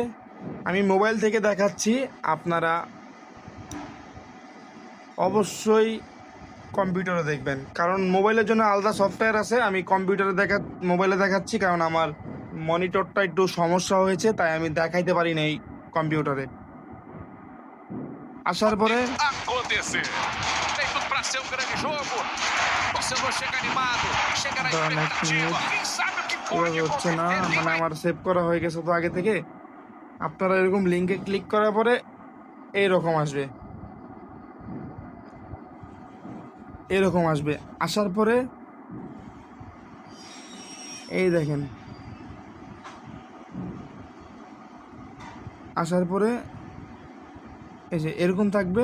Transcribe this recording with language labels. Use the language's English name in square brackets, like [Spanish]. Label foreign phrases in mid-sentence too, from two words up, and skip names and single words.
[Bangla] আমি মোবাইল থেকে দেখাচ্ছি, আপনারা অবশ্যই কম্পিউটারে দেখবেন, কারণ মোবাইলের জন্য আলাদা সফটওয়্যার আছে। আমি মোবাইলে দেখাচ্ছি কারণ আমার মনিটরটা একটু সমস্যা হয়েছে, তাই আমি দেখাইতে পারি না এই কম্পিউটারে। আসার পরে [Portuguese] acontecer. Tem tudo para ser um grande jogo. Torcedor chega animado, chega na expectativa. Quem sabe o que pode [Bangla] হচ্ছে না, [Portuguese] acontecer? [Bangla] মানে আমার সেভ করা হয়ে গেছে তো আগে থেকে। আপনারা এরকম লিঙ্কে ক্লিক করার পরে এইরকম আসবে, আসার পরে এই দেখেন, আসার পরে এই যে এরকম থাকবে।